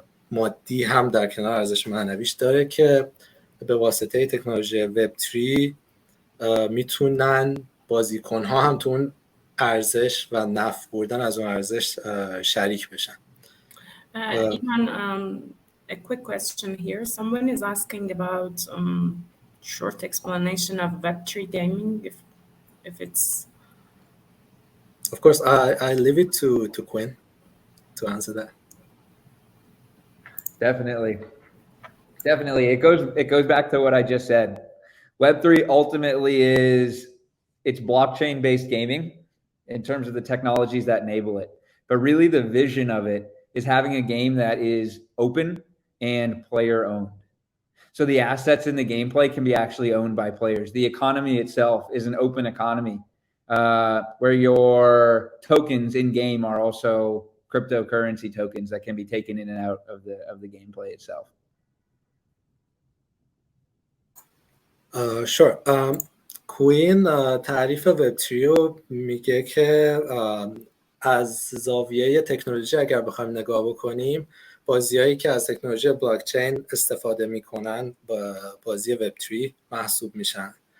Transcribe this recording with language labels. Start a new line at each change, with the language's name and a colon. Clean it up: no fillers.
Persian: مادی هم در کنار ارزش معنویش داره که به واسطه تکنولوژی وب 3 میتونن بازیکن‌ها هم تو اون ارزش و نفع بردن از اون ارزش شریک بشن.
English: A quick question here. Someone is asking about short explanation of Web3 gaming, if it's... Of course, I leave it to Quinn to answer that. Definitely. It goes back to what I just said. Web3 ultimately it's blockchain-based gaming in terms of the technologies that enable it. But really the vision of it is having a game that is open and player owned. So the assets in the gameplay can be actually owned by players. The economy itself is an open economy where your tokens in game are also cryptocurrency tokens that can be taken in and out of the gameplay itself. Sure.
Persian: کوین تعریف وب3 رو میگه که از زاویه تکنولوژی اگر بخوایم نگاه بکنیم، بازیایی که از تکنولوژی بلاکچین استفاده میکنن با بازی وب3 محسوب میشن.